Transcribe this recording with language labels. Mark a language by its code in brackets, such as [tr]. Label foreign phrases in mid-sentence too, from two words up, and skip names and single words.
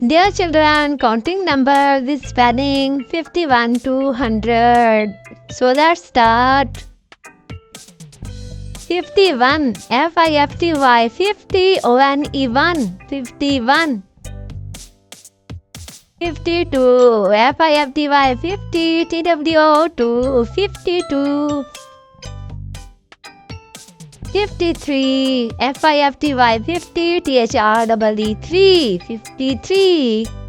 [en] Dear children, counting numbers is spanning 51 to 100. So let's start. 51, F-I-F-T-Y, 50, O-N-E-1, 51. 52, F-I-F-T-Y, 50, T-W-O-2, 52. 53, F-I-F-T-Y, 50, T-H-R-E-E-3, 53.